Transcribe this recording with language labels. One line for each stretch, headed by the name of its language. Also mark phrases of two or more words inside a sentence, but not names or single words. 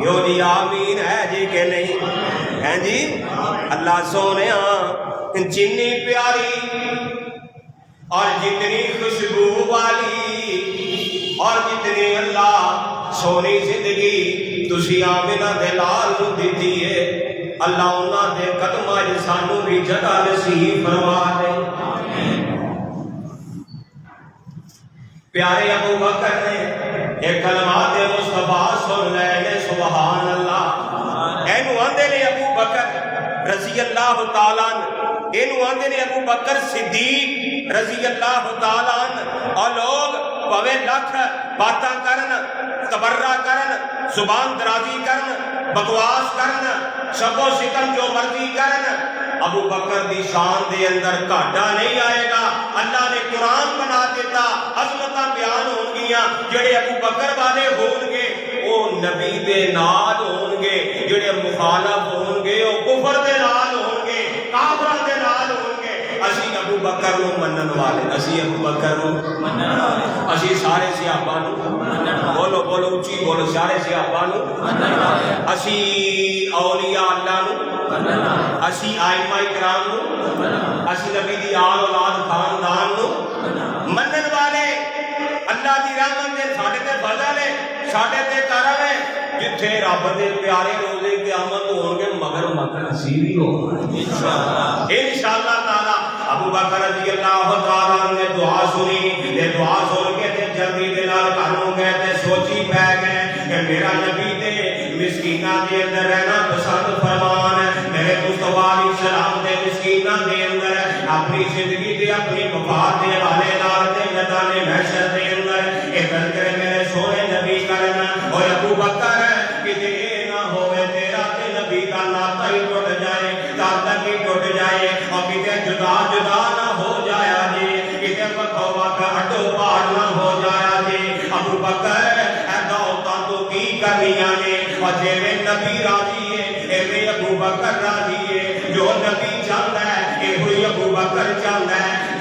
Punjabi: یو جی آمین ہے جی کہ نہیں ہے جی اللہ سونے جتنی پیاری اور جتنی خوشبو والی اور جتنی اللہ سونی زندگی تسی آمنہ دے لال نو دیتی ہے اللہ انہاں دے قدماں وچ سانو بھی جگہ نصیب فرما دے. پیارے ابو بکر نے ایک کلمات مصطفیٰ سن لے
Arabic: سبحان اللہ.
Punjabi: اینو آندے نے ابو بکر
Arabic: رضی اللہ تعالیٰ
Punjabi: اینو آندے نے ابو بکر صدیق
Arabic: رضی اللہ تعالیٰ
Punjabi: اور لوگ پوے لکھ باتاں کرن تبرہ کرن زبان درازی کرن بکواس کرن شب و ستم جو مرضی کرن ابو بکر دی شان دے اندر گھاٹا نہیں آئے گا. اللہ نے قرآن بنا دیتا عظمتاں بیان ہون گیاں جڑے ابو بکر والے ہون گے وہ نبی دے نال ہون گے جڑے مخالف ہون گے وہ کفر دے نال ہون گے کافراں دے نال ہون گے بکر نو منن والے اسی ابو بکر نو منن والے اسی سارے صحابہ نو منن والے بولو بولو اچھی بولو سارے صحابہ نو منن والے اسی اولیاء اللہ نو منن والے اسی ائمہ کرام نو منن والے اسی نبی دی آل اولاد خاندان نو منن والے اللہ دی رحمت دے ساڈے تے فضل ہے ساڈے تے کرم ہے جتھے رب دے پیارے روزے قیامت ہون گے مگر مگر اسی بھی ہوگا
Arabic: انشاءاللہ تعالی
Punjabi: ابو بکر
Arabic: رضی اللہ تعالی عنہ
Punjabi: نے دعا سنی تے دعا سن کے تے جلدی دے نال گھر نوں گئے تے سوچی پے گئے کہ میرا نبی تے مسکیناں دے اندر رہنا پسند فرمان ہے میرے مصطفی
Arabic: علیہ السلام
Punjabi: دے مسکیناں دے اندر اپنی زندگی تے اپنی وفات دے حوالے نال تے میدان محشر دے اندر اے کر میرے سونے نبی کرنا او ابو بکر کتے نہ ہوئے تیرا تے نبی کا ناتا ہی ٹوٹ جائے تعلق ہی ٹوٹ جائے اور کتے جدا جدا نہ ہو جایا جی کتے وقت وقت ہٹو پاڑ نہ ہو جایا جی ابو بکر اے دعوتاں تو کی کرنیاں نے اور جے میں نبی راضی ہے اے میں ابو بکر راضی ہے جو نبی چاہتا ہے اے ہوئی ابو بکر چاہتا ہے